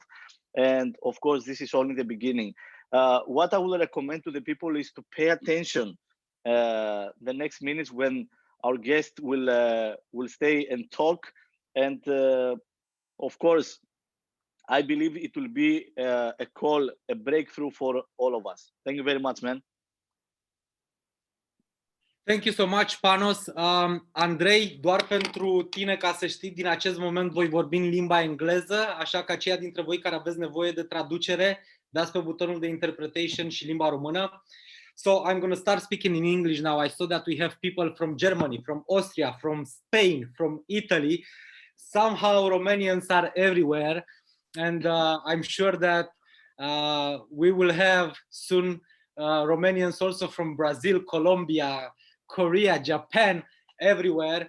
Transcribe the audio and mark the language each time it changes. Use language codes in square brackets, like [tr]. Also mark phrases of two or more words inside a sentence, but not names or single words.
[en] And of course, this is only the beginning. What I will recommend to the people is to pay attention the next minutes when our guest will stay and talk. And of course, I believe it will be a call, a breakthrough for all of us. Thank you very much, man. Thank you so much, Panos. [ro] Andrei, doar pentru tine, ca să știi, din acest moment voi vorbi în limba engleză, așa că aceia dintre voi care aveți nevoie de traducere, dați pe butonul de interpretation și limba română. [en] So I'm going to start speaking in English now. I saw that we have people from Germany, from Austria, from Spain, from Italy. Somehow Romanians are everywhere. And I'm sure that we will have soon Romanians also from Brazil, Colombia, Korea, Japan, everywhere.